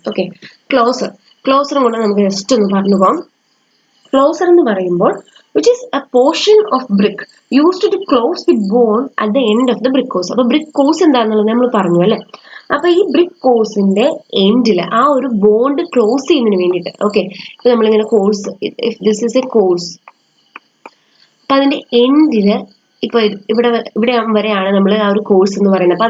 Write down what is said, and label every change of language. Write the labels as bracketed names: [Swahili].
[Malayalam] Okay, ക്ലോസറും കൂടെ നമുക്ക് just ഒന്ന് പറഞ്ഞു പോകാം. ക്ലോസർ എന്ന് പറയുമ്പോൾ [English] which is a portion of brick used to close the bond at the end of the brick course. [Malayalam] അപ്പൊ ബ്രിക്ക് കോഴ്സ് എന്താണെന്നുള്ളത് നമ്മൾ പറഞ്ഞു അല്ലെ? അപ്പൊ ഈ ബ്രിക്ക് കോഴ്സിന്റെ എൻഡിൽ ആ ഒരു ബോണ്ട് ക്ലോസ് ചെയ്യുന്നതിന് വേണ്ടിയിട്ട്, ഓക്കെ, ഇപ്പൊ നമ്മളിങ്ങനെ course, [English] if this is a course, [Malayalam] അപ്പൊ അതിന്റെ എൻഡില് ഇപ്പൊ ഇവിടെ വരെയാണ് നമ്മൾ ആ ഒരു കോഴ്സ് എന്ന് പറയുന്നത്.